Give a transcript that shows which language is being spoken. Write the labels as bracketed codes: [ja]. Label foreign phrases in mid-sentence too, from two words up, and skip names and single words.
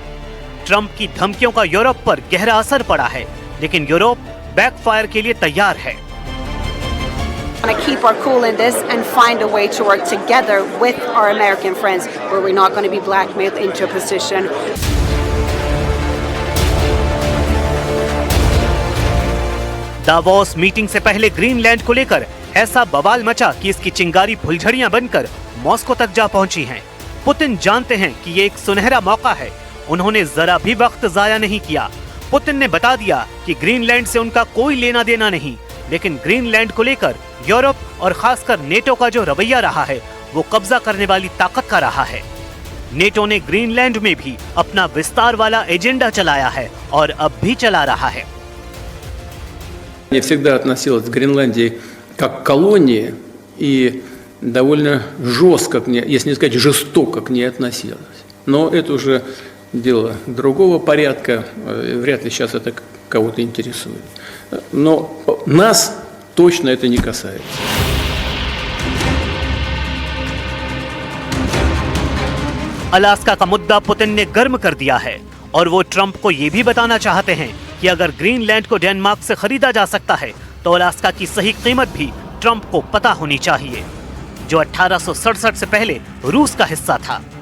[hi] ट्रंप की धमकियों का यूरोप पर गहरा असर पड़ा है, लेकिन यूरोप बैकफायर के लिए तैयार है। [en] To keep our cool in this and find a way to work together with our American friends, where we're not going to be blackmailed into a position. [hi] दावोस मीटिंग से पहले ग्रीनलैंड को लेकर ऐसा बवाल मचा कि इसकी चिंगारी फुलझड़ियां बनकर मॉस्को तक जा पहुंची हैं। पुतिन जानते हैं कि ये एक सुनहरा मौका है। उन्होंने जरा भी वक्त जाया नहीं किया। पुतिन ने बता दिया कि ग्रीनलैंड से उनका कोई लेना देना नहीं, लेकिन ग्रीनलैंड को लेकर यूरोप और खासकर नेटो का जो रवैया रहा है वो कब्जा करने वाली ताकत का रहा है। नेटो ने ग्रीनलैंड में भी अपना विस्तार वाला एजेंडा चलाया है और अब भी चला रहा है। [ru] Я всегда относилась к Гренландии как к колонии и довольно жестко, если не сказать жестоко, к ней относилась. Но это уже дело другого порядка, вряд ли сейчас это кого-то интересует. Но нас точно это не касается. [hi] अलास्का का मुद्दा पुतिन ने गर्म कर दिया है और वो ट्रंप को ये भी बताना चाहते हैं कि अगर ग्रीनलैंड को डेनमार्क से खरीदा जा सकता है तो अलास्का की सही कीमत भी ट्रंप को पता होनी चाहिए, जो 1867 से पहले रूस का हिस्सा था।